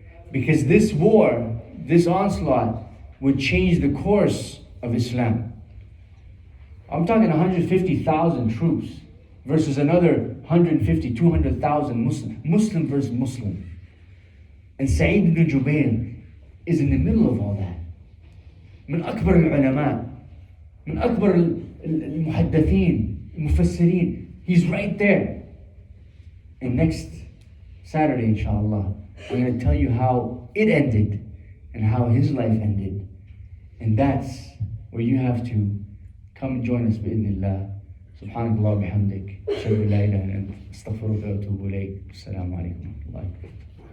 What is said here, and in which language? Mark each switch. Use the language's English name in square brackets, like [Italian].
[English] Because this war, this onslaught, would change the course of Islam. I'm talking 150,000 troops versus another 150, 200,000 Muslim versus Muslim. And Sa3eed ibn Jubayr is in the middle of all that. [Arabic] من أكبر العلماء من أكبر المحدثين المفسرين. [English] He's right there. And next Saturday, inshallah, I'm going to tell you how it ended and how his life ended. And that's where you have to come and join us [Arabic] بإذن سبحانك الله وبحمدك أشهد أن لا إله إلا أنت أستغفرك وأتوب إليك. السلام عليكم ورحمة الله وبركاته.